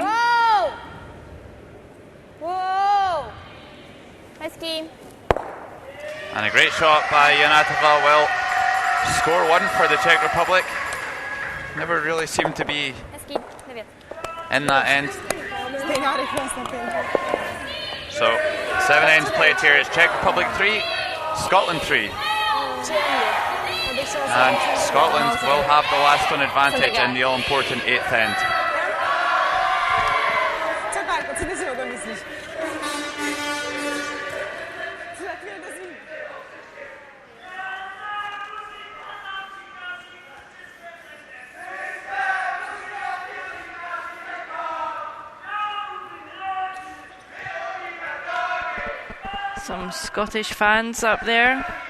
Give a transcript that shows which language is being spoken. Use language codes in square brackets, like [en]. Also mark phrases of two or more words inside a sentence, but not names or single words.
[cs] Whoa! Whoa! Hezký. [en] And a great shot by Janatova will score 1 for the Czech Republic. Never really seemed to be [cs] Hezký. 9. [en] in that end. [cs] Stejná rychlost na 5. [en] So 7 ends played here. It's Czech Republic 3, Scotland 3. And Scotland will have the last stone advantage in the all-important 8th end. [cs] Co ty si o tom myslíš? Co za chvíli dozvíme? [en] Some Scottish fans up there.